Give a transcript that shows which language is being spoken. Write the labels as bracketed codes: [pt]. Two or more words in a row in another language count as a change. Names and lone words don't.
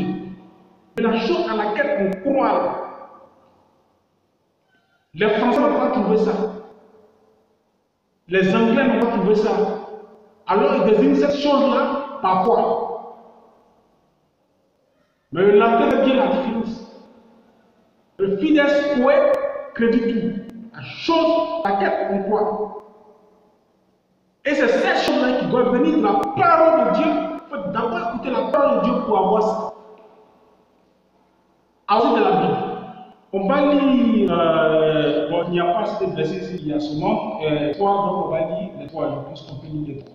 [fr] Mais la chose à laquelle on croit, les Français n'ont pas trouvé ça. Les Anglais n'ont pas trouvé ça. Alors ils désignent cette chose-là par foi. Mais le latin est bien la différence. [la] Le fides quae creditur, [fr] la chose à laquelle on croit. Et c'est cette chose-là qui doit venir de la parole de Dieu. Il faut d'abord écouter la parole de Dieu pour avoir ça. Ensuite de la Bible. On va lire, bon, il n'y a pas ce verset ici, il y a seulement 3, donc on va lire les 3, je pense qu'on peut lire les 3.